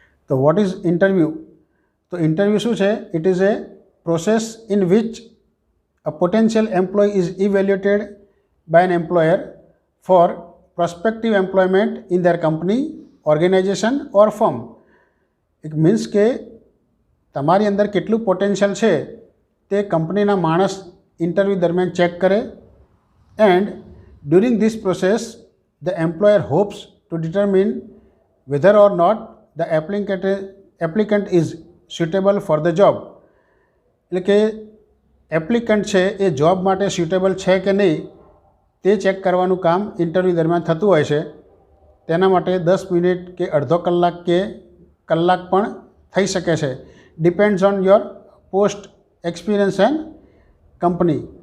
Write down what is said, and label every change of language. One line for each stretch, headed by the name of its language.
English: તો what is interview?
Gujarati: તો interview શું છે?
English: It is a process in which a potential employee is evaluated by an employer for prospective employment in their company, organization or firm. It means
Gujarati: કે તમારી અંદર કેટલું potential છે તે કંપનીના માણસ ઇન્ટરવ્યૂ દરમિયાન ચેક કરે,
English: And during this process the employer hopes to determine whether or not the applicant is suitable for the job.
Gujarati: એટલે કે એપ્લિકન્ટ છે એ જોબ માટે સ્યુટેબલ છે કે નહીં તે ચેક કરવાનું કામ ઇન્ટરવ્યૂ દરમિયાન થતું હોય છે. તેના માટે 10 મિનિટ કે અડધો કલાક કે કલાક પણ થઈ શકે છે.
English: Depends on your post experience and company.